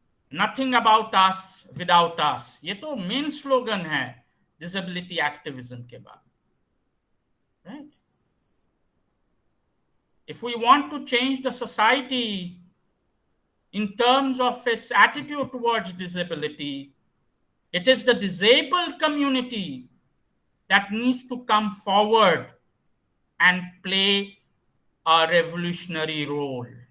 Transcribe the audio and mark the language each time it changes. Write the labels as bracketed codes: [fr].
[en] Nothing about us without us. [hi] ये तो main slogan है डिसेबिलिटी एक्टिविज्म के बाद. [en] Right? If we want to change the society in terms of its attitude towards disability, it is the disabled community that needs to come forward and play a revolutionary role.